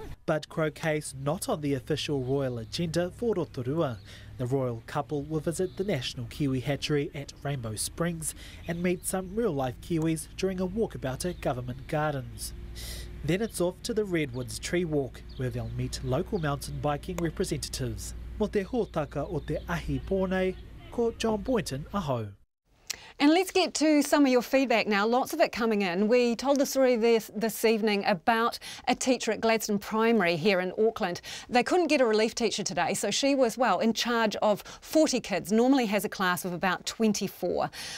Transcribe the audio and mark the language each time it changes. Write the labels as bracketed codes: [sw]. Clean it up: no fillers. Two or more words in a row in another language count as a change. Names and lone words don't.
[en] But croquet's not on the official royal agenda for Rotorua. The royal couple will visit the National Kiwi Hatchery at Rainbow Springs and meet some real-life Kiwis during a walkabout at government gardens. Then it's off to the Redwoods Tree Walk, where they'll meet local mountain biking representatives. [mi] Mo te hōtaka o te ahi pōnei, ko John Boynton aho. [en] And let's get to some of your feedback now, lots of it coming in. We told the story this evening about a teacher at Gladstone Primary here in Auckland. They couldn't get a relief teacher today, so she was, well, in charge of 40 kids, normally has a class of about 24.